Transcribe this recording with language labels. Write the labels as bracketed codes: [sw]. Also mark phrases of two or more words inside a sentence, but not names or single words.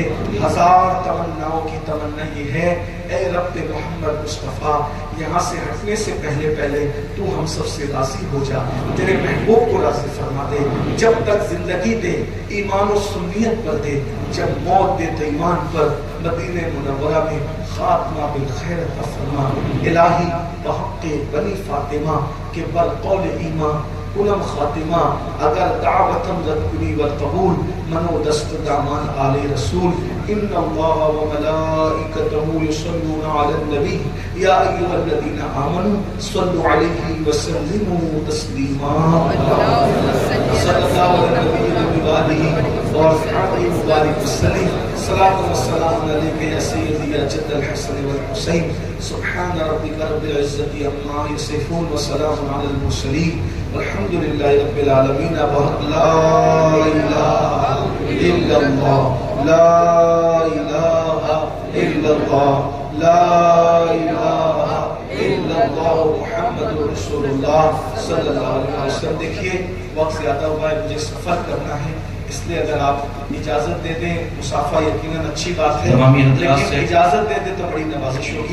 [ur] ہزار تمناؤں کی تمنا یہ ہے اے رب محمد مصطفیٰ، یہاں سے ہٹنے سے پہلے تو ہم سب سے راضی ہو جا، تیرے محبوب کو راضی فرما دے. جب تک زندگی دے ایمان و سنیت پر دے، جب موت دے تو ایمان پر. مدینہ منورہ میں [ar] خاتمہ بالخیر [ur] عطا فرما. [fa] الہی بحق بنی فاطمہ کے بالقول ایمان کنم خاتمہ. اگر دعوتم رد کنی و قبول منو دست دامان آل رسول. [ar] ان اللہ و ملائکتہ یصلون علی النبی یا ایھا الذین آمنوا صلوا علیہ وسلموا تسلیما. صلی اللہ علیہ وآلہ وصحبہ مبارک وسلم. صلاۃ و سلام علیک یا سیدی یا جد الحسن والحسین. سبحان ربک رب العزت عما یصفون وسلام علی المرسلین والحمد للہ رب العالمین. لا الہ الا اللہ، لا الہ الا اللہ، لا الہ الا اللہ محمد رسول اللہ صلی اللہ علیہ وسلم. [ur] دیکھیے وقت زیادہ ہوا ہے، مجھے سفر کرنا ہے، اس لیے اگر آپ اجازت دے دیں، مسافہ یقیناً اچھی بات ہے، لیکن اجازت دے دیں تو بڑی نوازش ہوگی.